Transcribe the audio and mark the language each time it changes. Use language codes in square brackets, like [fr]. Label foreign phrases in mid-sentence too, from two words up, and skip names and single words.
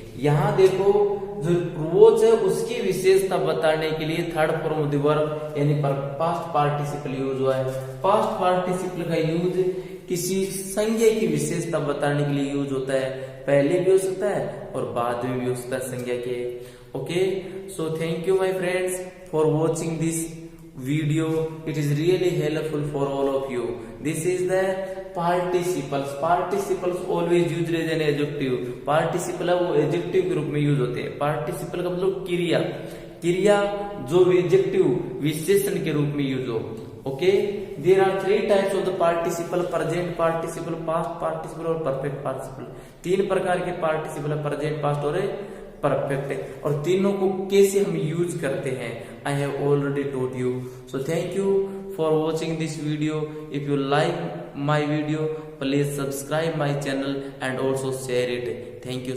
[hi] यहाँ देखो, जो वॉच है उसकी विशेषता बताने के लिए [en] third form of the verb [hi] यानी [en] past participle use [hi] हुआ है। [en] past participle [hi] का यूज किसी संज्ञा की विशेषता बताने के लिए यूज होता है। पहले भी हो सकता है और बाद में भी हो सकता है संज्ञा के। [en] okay, so thank you my friends for watching this video. It is really helpful for all of you. This is the participles. Participles always used as an adjective. [hi] Participle वो adjective के रूप में यूज होते हैं। Participle का मतलब क्रिया, क्रिया जो adjective विशेषण के रूप में यूज हो। [en] Okay, there are three types of the participle: present participle, past participle और perfect participle। [hi] तीन प्रकार के participle है, [en] present, past [hi] और परफेक्ट है। और तीनों को कैसे हम यूज करते हैं [en] I have already told you. so thank you for watching this video. if you like my video please subscribe my channel and also share it. thank you.